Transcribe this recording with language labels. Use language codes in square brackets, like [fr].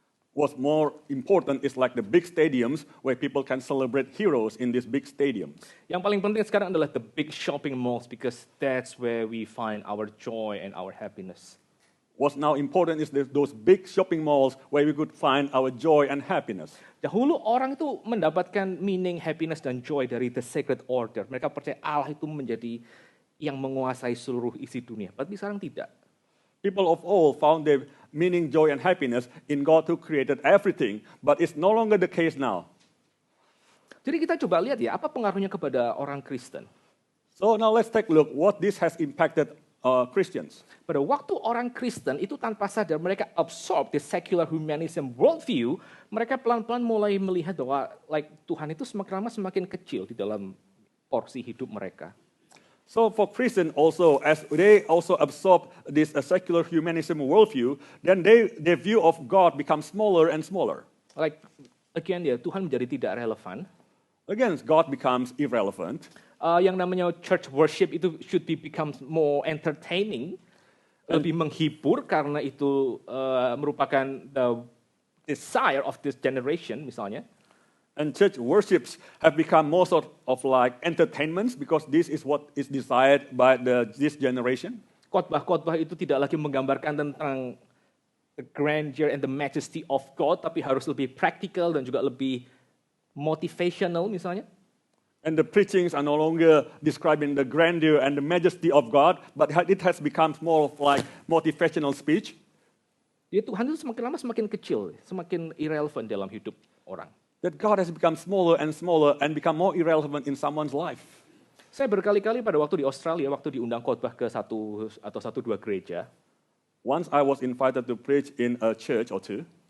[en] What's more important is like the big stadiums where people can celebrate heroes in these big stadiums. [id] Yang paling penting sekarang adalah [en] the big shopping malls because that's where we find our joy and our happiness. What's now important is those big shopping malls where we could find our joy and happiness. [id] Dahulu orang itu mendapatkan meaning, happiness, dan joy dari [en] the sacred order. [id] Mereka percaya Allah itu menjadi yang menguasai seluruh isi dunia. Tapi sekarang tidak. [en] People of old found their meaning, joy, and happiness in God who created everything, but it's no longer the case now. [id] Jadi kita coba lihat ya, apa pengaruhnya kepada orang Kristen. [en] So now let's take a look what this has impacted Christians. [id] Pada waktu orang Kristen itu tanpa sadar mereka [en] absorb the secular humanism worldview, [id] mereka pelan-pelan mulai melihat bahwa Tuhan itu semakin lama semakin kecil di dalam porsi hidup mereka. [en] So for Christians also, as they also absorb this secular humanism worldview, then their view of God becomes smaller and smaller. [id] Again Tuhan menjadi tidak relevan. [en] Again, God becomes irrelevant. [id] Yang namanya [en] church worship itu should become more entertaining, [id] lebih menghibur karena itu merupakan [en] the desire of this generation [id] misalnya. [en] And church worships have become more sort of like entertainments because this is what is desired by this generation. [id] Khotbah-khotbah itu tidak lagi menggambarkan tentang [en] the grandeur and the majesty of God, [id] tapi harus lebih practical dan juga lebih motivational misalnya. [en] And the preachings are no longer describing the grandeur and the majesty of God, but it has become more of like motivational speech. [id] Jadi Tuhan itu semakin lama semakin kecil, semakin irrelevant dalam hidup orang. [en] That God has become smaller and become more irrelevant in someone's life. [id] Saya berkali-kali pada waktu di Australia, waktu diundang khotbah ke satu atau dua gereja. [en] Once I was invited to preach in a church or two.